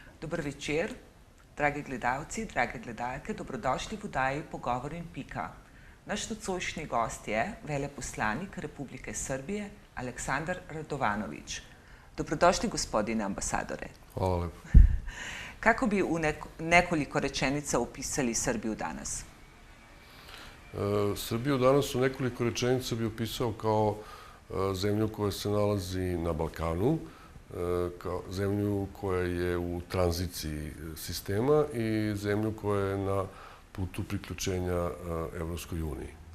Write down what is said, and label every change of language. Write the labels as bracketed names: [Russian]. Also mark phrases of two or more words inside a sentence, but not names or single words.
[Slovenian] Dober večer, dragi gledalci, drage gledalke, dobrodošli v oddaji Pogovor in pika. Naš nocojšnji gost je veleposlanik Republike Srbije Aleksandar Radovanović. [Serbian] Dobrodošli, gospodine ambasadore. Hvala lepo. Kako bi u nekoliko rečenica opisali Srbiju danas? Srbiju danas u nekoliko rečenica bi opisao kao zemlju koja se nalazi na Balkanu, kao zemlju koja je u tranziciji sistema i zemlju koja je na putu priključenja Evropskoj uniji.